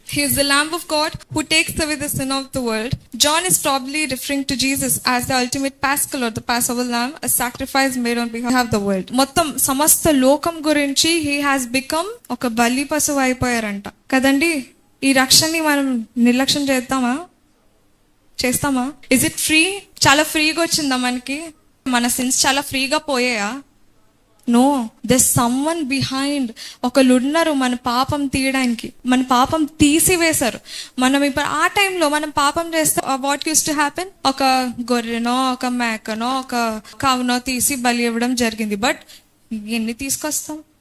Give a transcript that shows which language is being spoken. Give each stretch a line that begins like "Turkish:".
English: He is the Lamb of God who takes away the sin of the world. John is probably referring to Jesus as the ultimate Paschal or the Passover Lamb, a sacrifice made on behalf of the world.
Telugu: మొత్తం సమస్త లోకం గురించి
English: he has become
Telugu: ఒక బలి పశువు అయిపోయారంట కదండి. ఈ రక్షణని మనం నిర్లక్ష్యం చేస్తామా?
English: Is it free?
Telugu: చాలా ఫ్రీగా వచ్చిందా మనకి? మన సిన్స్ చాలా ఫ్రీగా పోయాయా?
English: No, there's someone behind.
Telugu: ఒకళ్ళున్నారు మన పాపం తీయడానికి, మన పాపం తీసివేశారు. మనం ఇప్పుడు ఆ టైంలో మనం పాపం చేస్తే
English: what use to happen,
Telugu: ఒక గొర్రెనో ఒక మేకనో ఒక కావునో తీసి బలి ఇవ్వడం జరిగింది. బట్ ఎన్ని తీసుకొస్తాం?